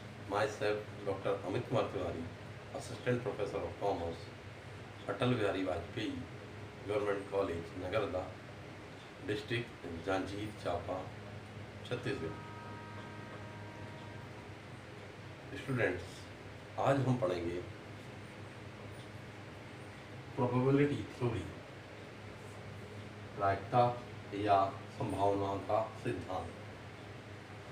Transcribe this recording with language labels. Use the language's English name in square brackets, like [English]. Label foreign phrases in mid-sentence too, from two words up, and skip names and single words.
[English] myself, Dr. Amit Kumar Tiwari, Assistant Professor of Commerce, Atal Bihari Vajpayee Government College, Nagarda, District Janjir Chapa, छत्तीसगढ़। [Hindi] स्टूडेंट्स, आज हम पढ़ेंगे [English] probability theory, [Hindi] प्रायिकता या संभावना का सिद्धांत।